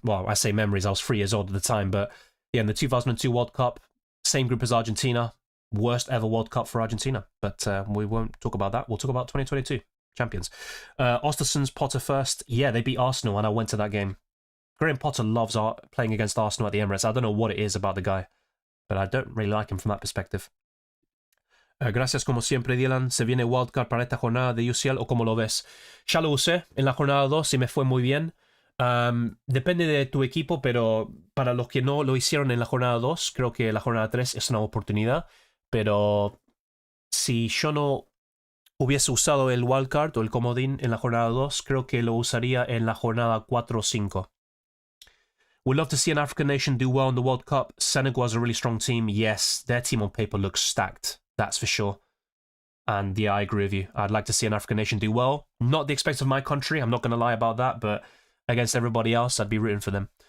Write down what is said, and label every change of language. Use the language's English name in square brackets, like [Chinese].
[English] Well, I say memories, I was 3 years old at the time, but yeah, in the 2002 World Cup, same group as Argentina, worst ever World Cup for Argentina. But we won't talk about that. We'll talk about 2022 champions. Östersunds, Potter first. Yeah, they beat Arsenal, and I went to that game. Graham Potter loves playing against Arsenal at the Emirates. I don't know what it is about the guy, but I don't really like him from that perspective. [Spanish] Gracias como siempre, Dylan. ¿Se viene Wildcard para esta jornada de UCL o cómo lo ves? Ya lo usé en la jornada 2 y me fue muy bien. Depende de tu equipo, pero para los que no lo hicieron en la jornada 2, creo que la jornada 3 es una oportunidad. Pero si yo no hubiese usado el Wildcard o el comodín en la jornada 2, creo que lo usaría en la jornada 4 o 5. [English] We'd love to see an African nation do well in the World Cup. Senegal has a really strong team. Yes, their team on paper looks stacked. That's for sure. And yeah, I agree with you. I'd like to see an African nation do well. Not the expense of my country, I'm not going to lie about that, but against everybody else, I'd be rooting for them.